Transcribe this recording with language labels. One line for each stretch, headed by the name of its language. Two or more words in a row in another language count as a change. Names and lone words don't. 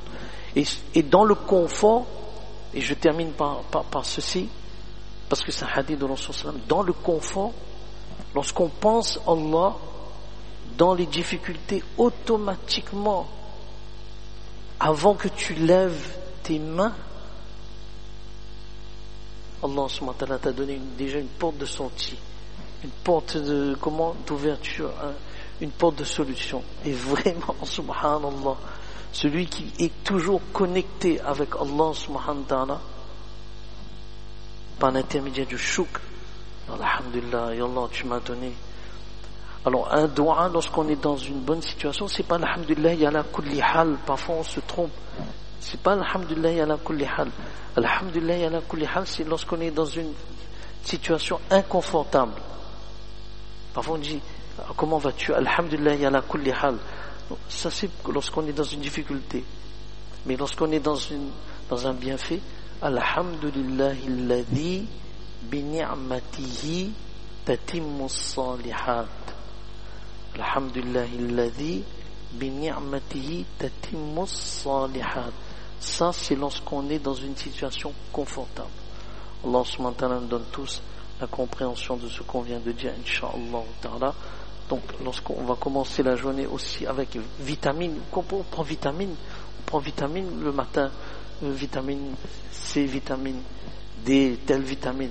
French: Et dans le confort, et je termine par ceci, parce que c'est un hadith de
Arabic: رسول صلى الله عليه وسلم,
French: dans le confort, lorsqu'on pense Allah, dans les difficultés, automatiquement, avant que tu lèves tes mains, Allah
Arabic: سبحانه وتعالى
French: t'a donné déjà une porte de sortie, une porte d'ouverture, une porte de solution. Et vraiment, subhanallah, celui qui est toujours connecté avec Allah
Arabic: سبحانه وتعالى,
French: par l'intermédiaire du shukr,
Arabic: الحمد لله يا الله,
French: tu m'as donné. Alors un doua, lorsqu'on est dans une bonne situation, c'est pas
Arabic: الحمد لله على كل حال,
French: parfois on se trompe. C'est pas
Arabic: الحمد لله على كل حال. الحمد لله على كل حال,
French: c'est lorsqu'on est dans une situation inconfortable. Parfois on dit, comment vas-tu?
Arabic: الحمد لله على كل حال.
French: Ça c'est lorsqu'on est dans une difficulté. Mais lorsqu'on est dans un bienfait,
Arabic: الحمد لله الذي بنعمته تتم الصالحات. الحمد لله الذي بنعمته تتم الصالحات.
French: Ça c'est lorsqu'on est dans une situation confortable. Allah
Arabic: سبحانه وتعالى
French: nous donne tous la compréhension de ce qu'on vient de dire,
Arabic: إن شاء الله تعالى.
French: Donc lorsqu'on va commencer la journée aussi avec vitamine, on prend vitamine le matin, vitamine C, vitamine D, telle vitamine.